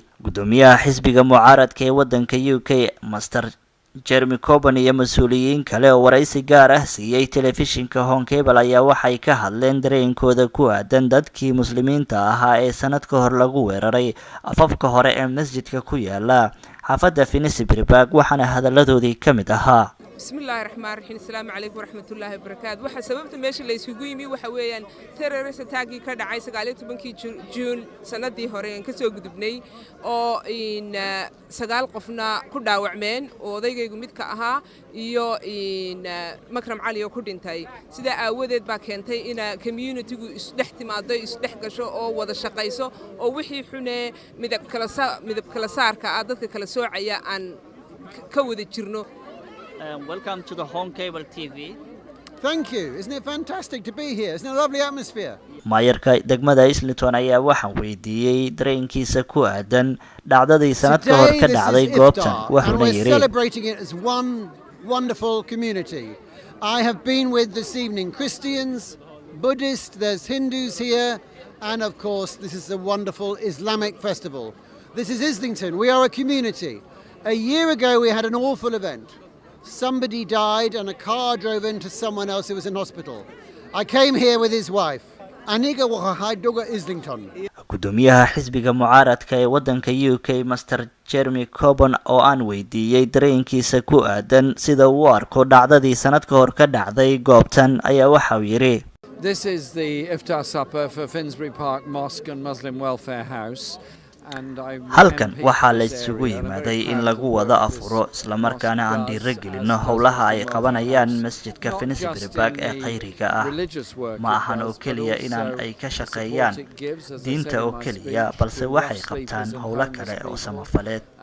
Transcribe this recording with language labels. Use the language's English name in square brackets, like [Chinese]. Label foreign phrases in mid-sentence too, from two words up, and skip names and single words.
[Somali] Gudoomiyaha xisbiga mucaaradka ee wadanka UK Mr Jeremy Corbyn iyo mas'uuliyiin kale oo waraysi gaar ah siiyay telefishinka Home Cable ayaa waxay ka hadleen dareenkooda ku aadan dadkii muslimiinta ahaa ee sanad ka hor lagu weeraray afafka hore ee masjidka ku yaala xaafadda Finisbury, waxaana hadaladoodii ka mid ahaa [Arabic] بسم الله الرحمن الرحيم السلام عليكم ورحمة الله وبركاته [Somali] waxa sababta meesha la isugu yimi waxa weeyaan [English] terrorist attack [Somali] ka dhacay 19 June sanadii hore aan ka soo gudubnay oo in 9 qofna ku dhaawacmeen oo odaygaygu mid ka ahaa iyo in Makram Cali oo ku dhintay sida aawadeed baa keentay in community-gu isdhex timaado isdhex gasho oo wada shaqayso oo wixii xunee midab kala saarka dadka kala soocaya aan ka wada jirno. [English] Welcome to the Home Cable TV. Thank you. Isn't it fantastic to be here? Isn't it a lovely atmosphere? [Somali] Maayarka degmada Islington ayaa waxaan weydiiyay dareenkiisa ku aadan dhacdadii sanad ka hor ka dhacday goobtan. Wuxuuna yiri [English] celebrating it as one wonderful community. I have been with this evening Christians, Buddhists, there's Hindus here, and of course this is a wonderful Islamic festival. This is Islington. We are a community. A year ago we had an awful event. Somebody died and a car drove into someone else who was in hospital. I came here with his wife. [Somali] Aniga Wahaidoga Islington. Gudoomiyaha xisbiga mucaaradka ee wadanka UK Mr Jeremy Corbyn oo aan weydiiyay dareenkiisa ku aadan sida uu arko dhacdadii sanad ka hor ka dhacday goobtan ayaa waxa uu yiri [English] This is the iftar supper for Finsbury Park Mosque and Muslim Welfare House. [Somali] halkan waxaa la isugu yimaaday in lagu wada afuro isla markaana aan dhiirigelino howlaha ay qabanayaan masjidka Finisbury ee khayriga ah. Ma ahan oo kaliya inaan ay ka shaqeeyaan diinta oo kaliya, balse waxay qabtaan howlo kale oo samafaleed.